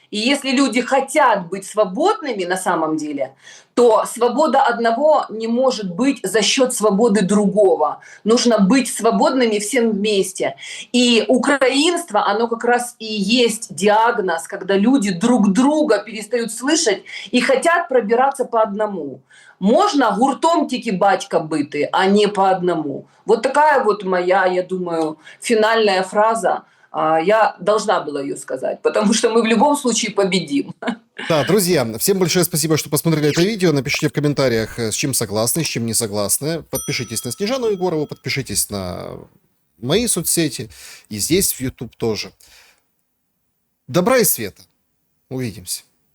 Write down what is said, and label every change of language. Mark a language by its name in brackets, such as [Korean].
[Russian] И если люди хотят быть свободными на самом деле, то свобода одного не может быть за счет свободы другого. Нужно быть свободными всем вместе. И украинство, оно как раз и есть диагноз, когда люди друг друга перестают слышать и хотят пробираться по одному. [Ukrainian] Можно гуртом тільки батька бити, а не по одному. [Russian] Вот такая вот моя, я думаю, финальная фраза. Я должна была ее сказать, потому что мы в любом случае победим. Да, друзья, всем большое спасибо, что посмотрели это видео. Напишите в комментариях, с чем согласны, с чем не согласны. Подпишитесь на Снежану Егорову, подпишитесь на мои соцсети и здесь в YouTube тоже. Добра и света. Увидимся.